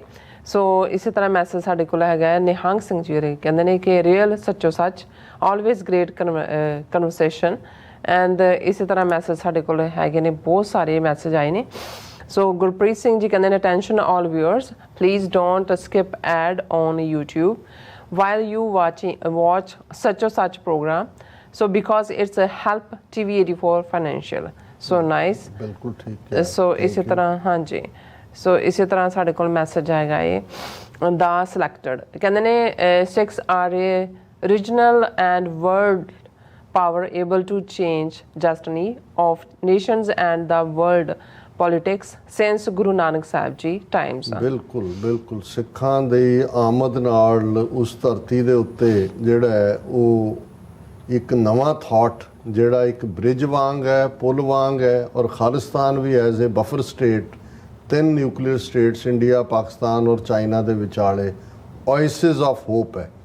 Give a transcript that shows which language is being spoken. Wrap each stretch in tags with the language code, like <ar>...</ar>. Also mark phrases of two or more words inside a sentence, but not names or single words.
<pa>ਸੋ ਇਸੇ ਤਰ੍ਹਾਂ ਮੈਸੇਜ ਸਾਡੇ ਕੋਲ ਹੈਗਾ ਨਿਹੰਗ ਸਿੰਘ ਜੀ, ਕਹਿੰਦੇ ਨੇ ਕਿ ਰੀਅਲ ਸੱਚੋ ਸੱਚ,</pa> <en>always great conversation.</en> <pa>ਐਂਡ ਇਸੇ ਤਰ੍ਹਾਂ ਮੈਸੇਜ ਸਾਡੇ ਕੋਲ ਹੈਗੇ ਨੇ, ਬਹੁਤ ਸਾਰੇ ਮੈਸੇਜ ਆਏ ਨੇ। ਸੋ ਗੁਰਪ੍ਰੀਤ ਸਿੰਘ ਜੀ ਕਹਿੰਦੇ ਨੇ</pa> <en>attention all viewers, please don't skip ad on YouTube while you watch Sacho Sach program, so because it's a help TV84 financial, so nice,</en> <pa>ਬਿਲਕੁਲ ਠੀਕ ਹੈ। ਸੋ ਇਸੇ ਤਰ੍ਹਾਂ ਹਾਂਜੀ, ਸੋ ਇਸੇ ਤਰ੍ਹਾਂ ਸਾਡੇ ਕੋਲ ਮੈਸੇਜ ਆਏਗਾ ਇਹ ਦਾ ਸਿਲੈਕਟਡ, ਕਹਿੰਦੇ ਨੇ</pa> <en>Sikhs are a regional and world power able to change destiny of nations and the world politics since</en> <pa>ਗੁਰੂ ਨਾਨਕ ਸਾਹਿਬ ਜੀ ਟਾਈਮਸ। ਬਿਲਕੁਲ ਬਿਲਕੁਲ, ਸਿੱਖਾਂ ਦੀ ਆਮਦ ਨਾਲ ਉਸ ਧਰਤੀ ਦੇ ਉੱਤੇ ਜਿਹੜਾ ਹੈ ਉਹ ਇੱਕ ਨਵਾਂ ਥਾਟ ਜਿਹੜਾ ਇੱਕ ਬ੍ਰਿਜ ਵਾਂਗ ਹੈ, ਪੁਲ ਵਾਂਗ ਹੈ, ਔਰ ਖਾਲਿਸਤਾਨ ਵੀ</pa> <en>as a buffer state,</en> <pa>3</pa> <en>nuclear states</en> <pa>ਇੰਡੀਆ, ਪਾਕਿਸਤਾਨ ਔਰ ਚਾਈਨਾ ਦੇ ਵਿਚਾਲੇ</pa> <en>oasis of hope</en> <pa>ਹੈ।</pa>